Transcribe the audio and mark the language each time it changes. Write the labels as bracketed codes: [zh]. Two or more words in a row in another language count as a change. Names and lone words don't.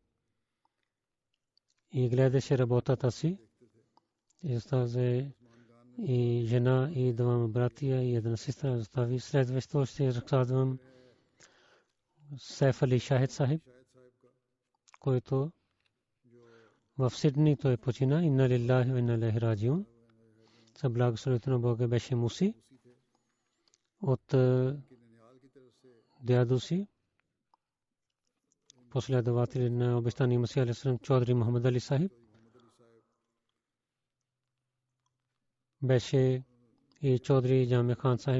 [bg] И гледаше работата си. И жена, и двама братия, и една сестра остави. Следващо ще разказвам Сайф Али Шахид Сахиб, който в Сидни той почина. [ar] إنا لله وإنا إليه راجعون. [bg] С благословението на Бога беше муси от дядо си, последователи на обещания Масия [ar] عليه السلام, [bg] Чодри Мухаммад Али Сахиб. Беше и Чодри Джами Хан Сахиб.